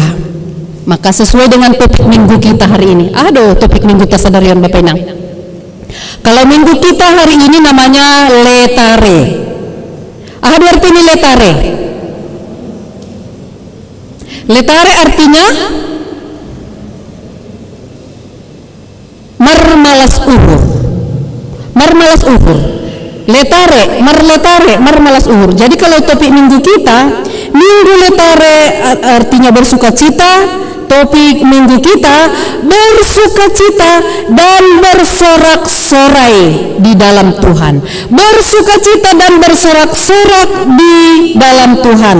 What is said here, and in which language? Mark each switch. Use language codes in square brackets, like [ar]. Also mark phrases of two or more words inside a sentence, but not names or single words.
[id] Maka sesuai dengan topik minggu kita hari ini, topik minggu Tasadarian Bapak Inang. Kalau minggu kita hari ini namanya letare. Artinya letare. Letare artinya [bts] marmalas uhur. Marmalas uhur. Letare, marmalas uhur. [id] Jadi kalau topik minggu kita, minggu letare artinya bersukacita. Topik minggu kita bersukacita dan bersorak-sorai di dalam Tuhan. Bersukacita dan bersorak-sorak di dalam Tuhan.